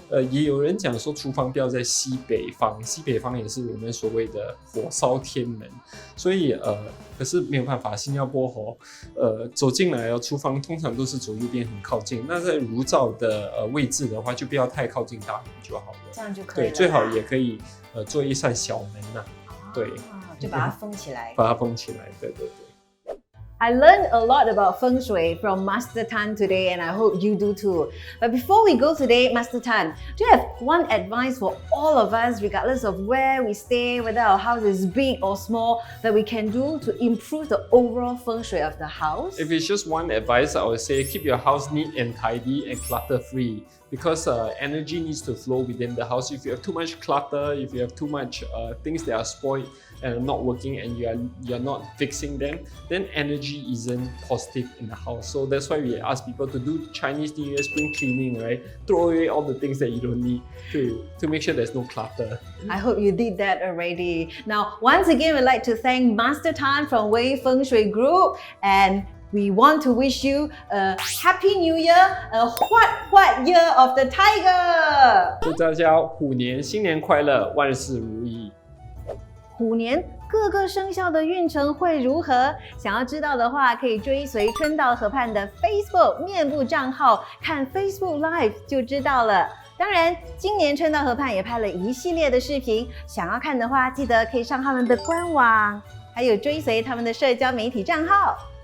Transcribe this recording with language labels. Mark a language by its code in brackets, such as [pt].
[zh] 也有人讲说厨房不要在西北方，西北方也是我们所谓的火烧天门，所以可是没有办法，新加坡走进来厨房通常都是走右边很靠近，那在炉灶的位置的话，就不要太靠近大门就好了，这样就可以了。对，最好也可以做一扇小门呐，对，就把它封起来，把它封起来，对。 [en] I learned a lot about Feng Shui from Master Tan today, and I hope you do too. But before we go today, Master Tan, do you have one advice for all of us, regardless of where we stay, whether our house is big or small, that we can do to improve the overall Feng Shui of the house? If it's just one advice, I would say keep your house neat and tidy and clutter-free. Because energy needs to flow within the house. If you have too much clutter, if you have too much things that are spoiled and are not working and you're not fixing them, then energy isn't positive in the house. So that's why we ask people to do Chinese New Year spring cleaning, right? Throw away all the things that you don't need to make sure there's no clutter. I hope you did that already. Now, once again, we'd like to thank Master Tan from Wei Feng Shui Group, and we want to wish you a Happy New Year, a what year of the tiger! [zh] 祝大家虎年新年快乐，万事如意。虎年各个生肖的运程会如何？想要知道的话，可以追随春到河畔的 Facebook 面部账号，看 Facebook Live 就知道了。当然，今年春到河畔也拍了一系列的视频，想要看的话，记得可以上他们的官网，还有追随他们的社交媒体账号。